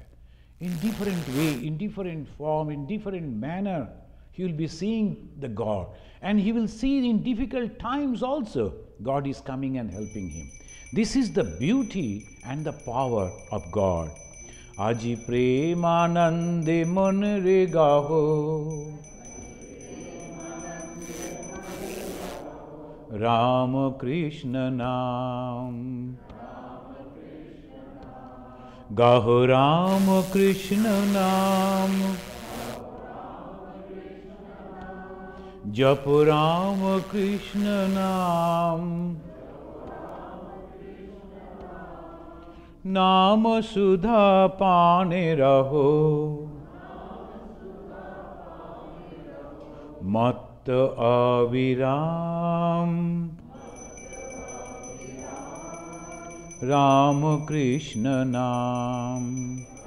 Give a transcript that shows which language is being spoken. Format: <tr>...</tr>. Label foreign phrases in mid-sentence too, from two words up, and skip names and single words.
<en>In different way, in different form, in different manner, he will be seeing the God. And he will see in difficult times also, God is coming and helping him. This is the beauty and the power of God.</en> <bn>আজি প্রেমানন্দে মন রে গাহো রামকৃষ্ণ নাম. গাহো রামকৃষ্ণ নাম. জপ রামকৃষ্ণ নাম. নাম সুধা পানে রহো মত অবিরাম রাম কৃষ্ণ নাম.</bn>